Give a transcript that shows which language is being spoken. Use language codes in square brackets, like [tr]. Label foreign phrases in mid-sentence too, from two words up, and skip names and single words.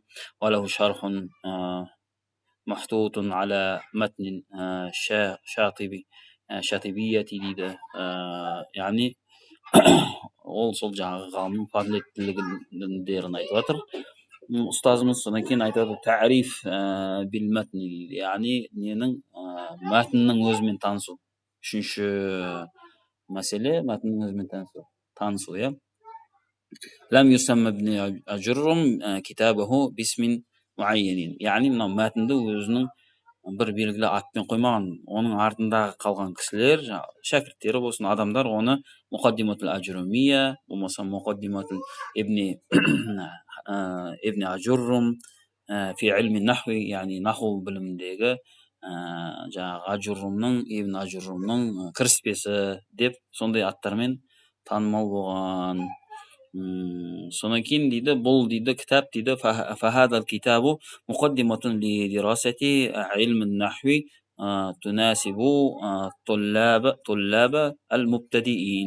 [ar] وله شرح مخطوط على متن الشاطبية дейді. [kk] Яғни ол сол жаңағы ғалымның фазилеттілігін айтып жатыр ұстазымыз. Содан кейін айтады [ar] التعريف بالمتن [kk] дейді, яғни ненің мәтіннің өзімен танысу. Үшінші мәселе мәтіннің өзімен танысу, иә. [ar] لم يسم ابن آجروم كتابه باسم معين, [kk] яғни мынау мәтінді өзінің бір белгілі атпен қоймаған. Оның артындағы қалған кісілер, шәкірттері болсын, адамдар оны [ar] مقدمة الآجرومية, [kk] болмаса [ar] مقدمة ابن آجروم في علم النحو, [kk] яғни наху білімдегі жаңағы ажуррумның, ибн ажуррумның кіріспесі деп сондай аттармен танымал болған. Сонан кейін дейді, бұл дейді кітап дейді [ar] فهذا الكتاب مقدمة لدراسة علم النحو تناسب الطلاب المبتدئين.